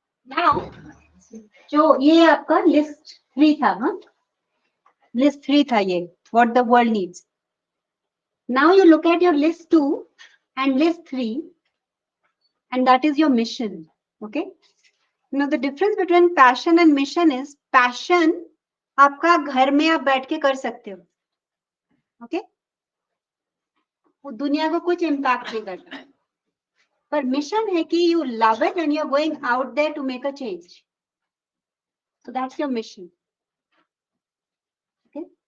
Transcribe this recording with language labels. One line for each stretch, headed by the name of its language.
Hindi: Now, जो ये आपका list 3 था, हाँ?
English: List 3
Hindi: था ये,
English: what the world needs. Now you look at your list 2 and list 3, and that is your mission. Okay? You know, the difference between passion and mission is, passion
Hindi: आपका घर में आप बैठ के कर सकते हो.
English: Okay?
Hindi: वो दुनिया को कुछ impact नहीं करता.
English: पर mission है कि you love it and you're going out there to make a change. So that's your mission. Okay?